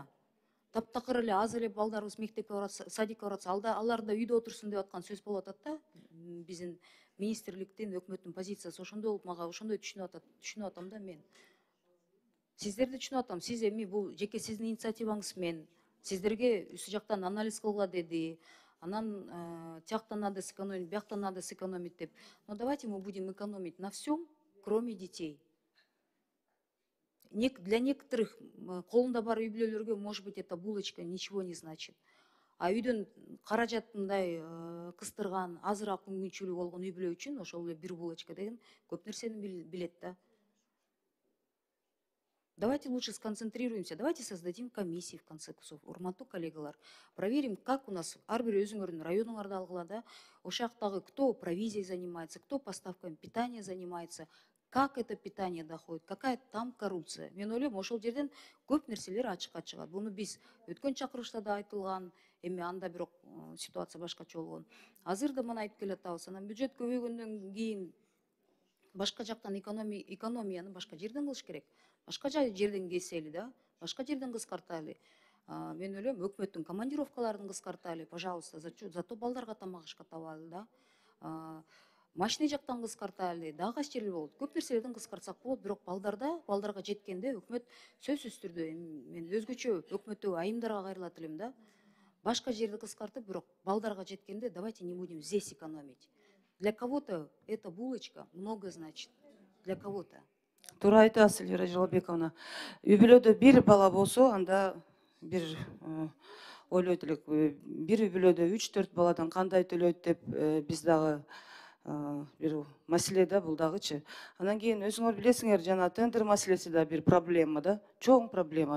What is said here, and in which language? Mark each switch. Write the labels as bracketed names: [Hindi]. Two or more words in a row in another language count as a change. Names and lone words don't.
[Kyrgyz] Таптакыр эле аз эле балдарыбыз мектепке барат, садикке барат, алар да үйдө отурсун деп аткан сөз болуп атат да. Биздин министрликтин, өкмөттүн позициясы ошондой болуп, мага ошондой түшүнүп атам да мен. Сиздерди түшүнүп атам. Сиз эми бул жеке сиздин инициативаңыз менен сиздерге үсү жактан анализ кылгыла деди. Анан тияктан [Russian] надо сэкономить, [Kyrgyz] бияктан [Russian] надо сэкономить [Kyrgyz] деп. [Russian] Но давайте мы будем экономить на всем, кроме детей. Для некоторых [Kyrgyz] колунда бар үй бүлөлөргө, [Russian] может быть, эта булочка ничего не значит. [Kyrgyz] А үйдөн каражатындай кыстырган, азыраак мүмкүнчүлүгү болгон үй бүлө үчүн ошол эле бир булочка деген көп нерсени билет да. [Russian] Давайте лучше сконцентрируемся, давайте создадим комиссии в конце концов, [Kyrgyz] урматтуу коллегалар. [Russian] Проверим, как у нас [Kyrgyz] ар бир өзүңөрдүн районуңарда алгыла да, ошактагы [Russian] кто провизией занимается, кто поставками питания занимается, как это питание доходит, какая там коррупция. [Kyrgyz] Мен ойлойм, ошол жерден көп нерселер ачыкка чыгат. Буну биз өткөн чакырылышта да айтылган, эми анда бирок ситуация башкача болгон. Азыр да мына айтып келатабыз. Анан бюджет көбөйгөндөн кийин башка жактан экономияны башка жерден кылыш керек. Башка жерден кесели да, башка жерден кыскартайлы. Мен ойлойм, өкмөттүн командировкаларын кыскартайлы, [Russian] пожалуйста, зато [Kyrgyz] балдарга тамак ашка табалы да. Машина жактан кыскартайлы, дагы кайсы жерлер болот. Көп нерселерден кыскартсак болот, бирок балдарга жеткенде өкмөт сөзсүз түрдө мен өзгөчө өкмөттөгү айымдарга кайрылат элем да. Башка жерди кыскартып, бирок балдарга жеткенде [Russian] давайте не будем здесь экономить. Для кого-то эта булочка много значит. Для кого-то. [Kyrgyz] Туура айтасыз, Эльвира Жалалбековна. Үй бүлөдө бир бала болсо, анда бир ойлойт элек, бир үй бүлөдө 3-4 баладан кандай төлөйт деп биз дагы бир маселе да бул дагычы. Анан кийин өзүңөр билесиңер, жана тендер маселеси да бир проблема да, чоң проблема.